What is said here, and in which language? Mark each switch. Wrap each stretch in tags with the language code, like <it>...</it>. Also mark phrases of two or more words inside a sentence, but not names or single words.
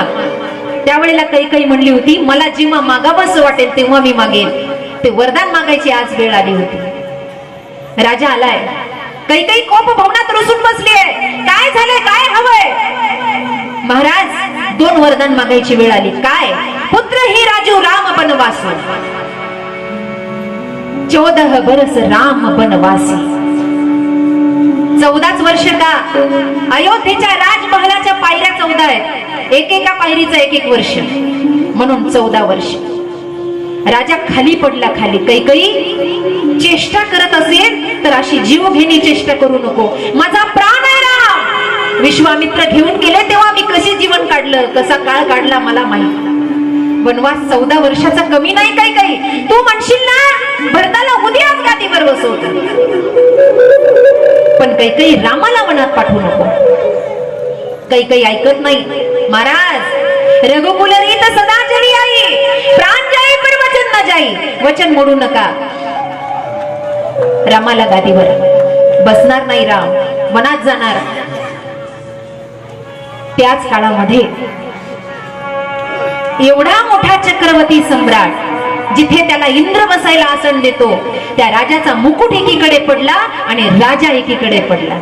<mr>त्यावेळेला कैकेयी म्हणली होती, मला जेव्हा मागावंसं वाटेल तेव्हा मी मागेन. ते वरदान मागायची आज वेळ आली होती. राजा आलाय. कैकेयी कोप भवनात रुसून बसली आहे. काय झालंय, काय हवंय? महाराज 2 वरदान मागायची वेळ आली. काय?</mr> <hi>पुत्र ही राजू राम बनवासो, 14 बरस राम बनवासी.</hi> <mr>14च वर्ष का? अयोध्येच्या राजमहालाच्या पायऱ्या 14 आहेत, एकेका पायरीचं एक वर्ष, म्हणून 14 वर्ष. राजा खाली पडला. खाली कैकई चेष्टा करत असेल तर अशी जीव घेणी चेष्टा करू नको, माझा प्राण आहे राम. विश्वामित्र घेऊन गेले तेव्हा मी कशी जीवन काढलं, कसा काळ काढला मला माहित. वनवास 14 वर्षाचा कमी नाही. कैकई तू म्हणशील ना भरताला उद्याच गादीवर बसवत, पण कैकई रामाला वनात पाठवू नको. कैकई ऐकत नाही.</mr> <hi>महाराज रघुकुल रीत सदा चली आई, प्राण जाई पर वचन न जाई.</hi> <mr>वचन मोडू नका. रामाला गादीवर बसणार नाही. राम वनात जाणार. त्याच काळामध्ये एवढा मोठा चक्रवर्ती सम्राट, जिथे त्याला इंद्र बसायला आसन देतो, त्या राजाचा मुकुट एकीकडे पडला आणि राजा एकीकडे पडला.</mr>